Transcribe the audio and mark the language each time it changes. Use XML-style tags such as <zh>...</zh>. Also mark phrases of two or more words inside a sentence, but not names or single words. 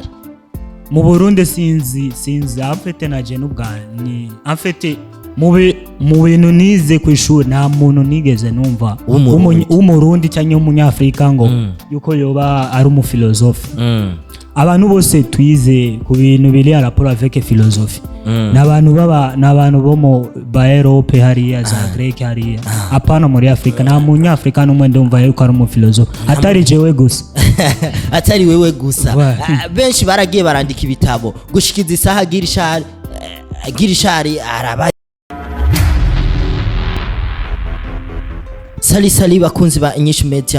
<rn>mu Burundi sinzi afete naje n'ubwani afete mu bintu nize ku ishuri nta muntu nigeze numva w'umurundi cyangwa w'umunyafrika ngo yuko yoba ari umufilosofe abantu bose twize ku bintu biri</rn> <fr>à rapport avec philosophie</fr> <rn>n'abantu bo mu ba Europe hariya za Greek hariya apana muri Afrika nta munyafrika n'umwe ndumva yuko ari umufilosofe atari jewe gusa atari wewe gusa benshi baragiye barandika ibitabo gushikiza isaha girishari araba Sali bakunzi ba INYISHU media</rn>